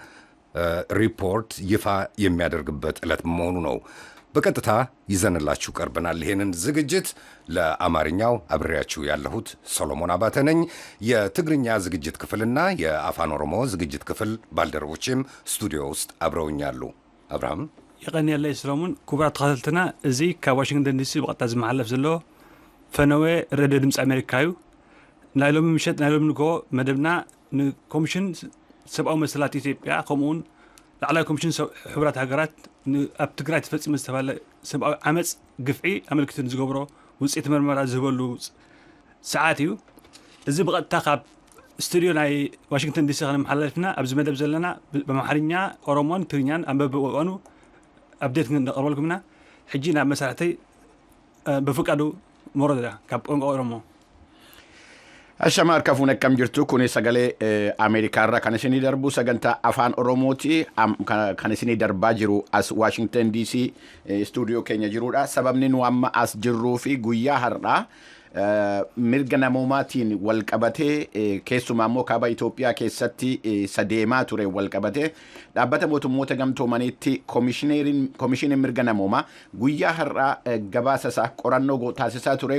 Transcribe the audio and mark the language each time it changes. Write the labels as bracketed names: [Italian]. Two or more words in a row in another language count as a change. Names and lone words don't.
[Amharic] ሪፖርት ይፋ የሚያደርግበት ዕለት መሆኑ ነው። በቀጥታ ይዘንላችሁ ቀርበናል። ይህንን ዝግጅት ለአማርኛው አብሬያችሁ ያለሁት ሰሎሞን አባተ ነኝ። የትግርኛ ዝግጅት ክፍልና የአፋን ኦሮሞ ዝግጅት ክፍል ባልደረቦችም ስቱዲዮ ውስጥ አብረውኛሉ። አብርሃም [Tigrinya] ይቀን ያለይ ሰሎሞን ኩብራት ተኸታተልና እዚ ካብ ዋሽንግተን ዲሲ በቀጥታ ዝመሓለፍ ዘሎ ፈነወ ረድዮ ድምፂ አሜሪካዩ ናይሎም ምሸት ናይሎም ንጎ መደብና ንኮሚሽን ሰብኣዊ መሰላት ኢትዮጵያ ከምኡ'ውን ላዕለወይቲ ኮሚሽን ሕቡራት ሃገራት ኣብ ትግራይ ተፈጺሙ ዝተባለ ሰብኣዊ ዓመፅ ግፍዒ ኣመልኪቶም ዝገብሮ ውጽኢት መርመራ ዝህበሉ ሰዓት እዩ። እዚ ብቐጥታ ካብ ስቱድዮ ናይ ዋሽንግተን ዲሲ ክንመሓላለፍና ኣብዚ መደብ ዘለና ብኣምሓርኛ ኦሮሞን ትግርኛን ኣንበብ እዋኑ ኣብዴት ክንቀርበልኩምና ሕጂ ናብ መሳርሕተይ በፍቃዱ ሞሮዳ ካብ ቋንቋ ኦሮሞ [Oromo] Ashama harkafuun akkam jirtu kun sagalee Ameerikaarraa kan isinii darbu sagantaa afaan Oromooti kan isinii darbaa jiru as Washington DC stuudiyoo keenya jirudha. Sababni nu amma as jirruu fi guyyaa har'aa mirga namoomaatiin wal qabatee keessumaa immoo kaaba Itoophiyaa keessatti sadeemaa ture wal qabatee dhaabbata mootummoota gamtoomaniitti koomishiniin mirga namoomaa guyyaa har'aa gabaasa isaa qorannoo taasisaa ture.